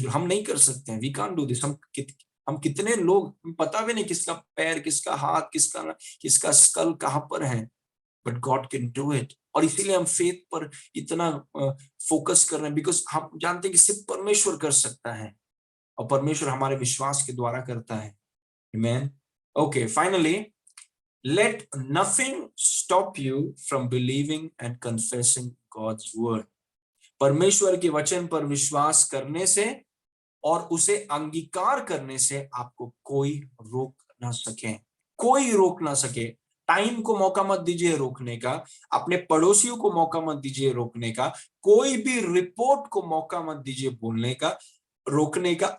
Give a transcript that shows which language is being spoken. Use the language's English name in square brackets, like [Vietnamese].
[Hindi] हम नहीं कर सकते हैं, [English] We can't do this. [Hindi] हम कितने लोग, पता भी नहीं किसका पैर, किसका हाथ, किसका स्कल कहां पर है, [English] But God can do it. [Hindi] और इसीलिए हम फेथ पर इतना फोकस कर रहे हैं, बिकॉज हम जानते हैं कि सिर्फ परमेश्वर कर सकता है और परमेश्वर हमारे विश्वास के द्वारा करता है। आमीन। [English] Okay, finally, let nothing stop you from believing and confessing God's word। [Hindi] परमेश्वर के वचन पर विश्वास करने से और उसे अंगीकार करने से आपको कोई रोक ना सके, कोई रोक ना सके। टाइम को मौका मत दीजिए रोकने का, अपने पड़ोसियों को मौका मत दीजिए रोकने का, कोई भी रिपोर्ट को मौका मत दीजिए बोलने का, रोकने का।